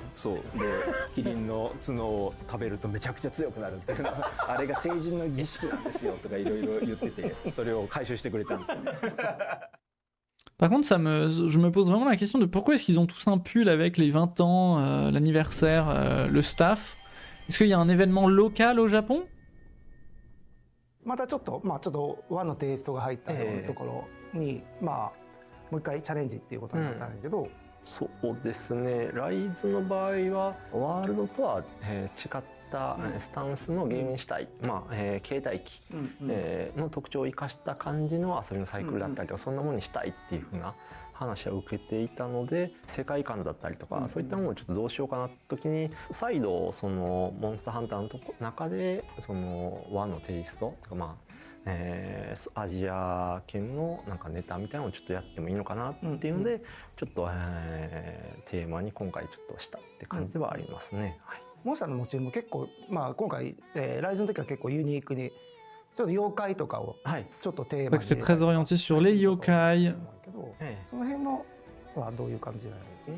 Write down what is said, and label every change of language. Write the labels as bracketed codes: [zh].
[ja] そうでキリンの角を食べるとめちゃくちゃ強くなるっていうのあれが成人の儀式なんですよとかいろいろ言っててそれを回収してくれたんですよ。 [fr] Par contre, je me pose vraiment la question de pourquoi est-ce qu'ils ont tous un pull avec les 20 ans, l'anniversaire, le staff. Est-ce qu'il y a un événement local au Japon? [ja] またちょっと和のテイストが入ったようなところに、もう一回チャレンジっていうことになったんだけど、そうですね。ライズの場合はワールドとは違ったスタンスのゲームにしたい、携帯機の特徴を生かした感じの遊びのサイクルだったりとか、そんなものにしたいっていう風な話を受けていたので、世界観だったりとか、そういったものをちょっとどうしようかなって時に再度そのモンスターハンターの中でその和のテイストとかアジア圏のなんかネタみたいなのをちょっとやってもいいのかなっていうので、ちょっとテーマに今回ちょっとしたって感じではありますね。モンスターのモチーフも結構今回ライズの時は結構ユニークにちょっと妖怪とかをちょっとテーマに。 [fr] C'est très orienté sur les yokai. [ja] その辺のはどういう感じなの？